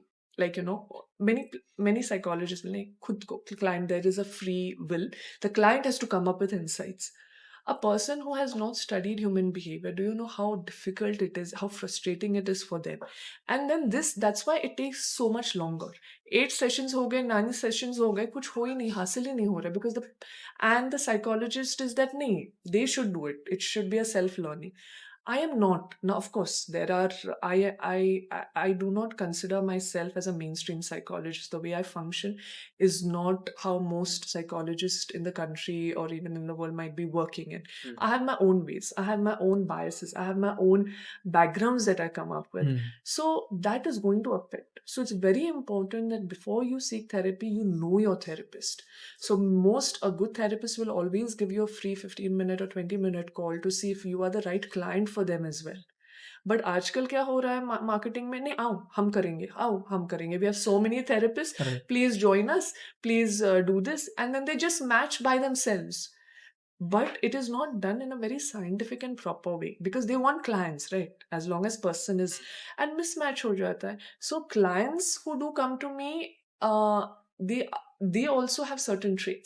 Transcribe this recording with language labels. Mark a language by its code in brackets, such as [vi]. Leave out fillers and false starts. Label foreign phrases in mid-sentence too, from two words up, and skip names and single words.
[en] Like, many psychologists will say, [hi] "खुद को, [en] client, there is a free will. The client has to come up with insights." A person who has not studied human behavior, do you know how difficult it is, how frustrating it is for them? And then that's why it takes so much longer. [hi] 8 सेशंस हो गए, 9 सेशंस हो गए, कुछ हो ही नहीं, हासिल ही नहीं हो रहा, [en] because the psychologist is that [hi] नहीं, [en] they should do it. It should be a self-learning. I am not. Now, of course, I do not consider myself as a mainstream psychologist. The way I function is not how most psychologists in the country or even in the world might be working in. I have my own ways. I have my own biases. I have my own backgrounds that I come up with. So that is going to affect. So it's very important that before you seek therapy, you know your therapist. So a good therapist will always give you a free 15-minute or 20-minute call to see if you are the right client for them as well. [hi] बट आजकल क्या हो रहा है मार्केटिंग में, नहीं आओ हम करेंगे, [en] We have so many therapist, please join us, please do this, and then they just match by themselves. But it is not done in a very scientific and proper way because they want clients, right? As long as person is, and mismatch [hi] हो जाता है. [en] So clients who do come to me, they also have certain traits.